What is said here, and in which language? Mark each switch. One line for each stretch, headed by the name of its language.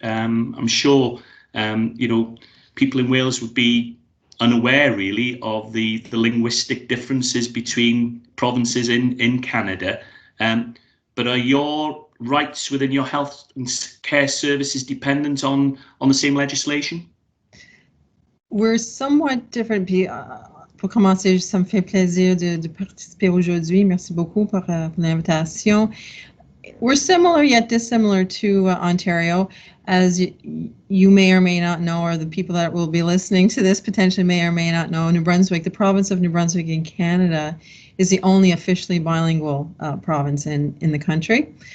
English: I'm sure people in Wales would be unaware really of the linguistic differences between provinces in Canada, but are your rights within your health and care services dependent on the same legislation? We're somewhat different.
French: Pour commencer, ça me fait plaisir de participer aujourd'hui. Merci beaucoup pour l'invitation.
English: We're similar yet dissimilar to Ontario, as you may or may not know, or the people that will be listening to this potentially may or may not know. New Brunswick, the province of New Brunswick in Canada, is the only officially bilingual province in the country.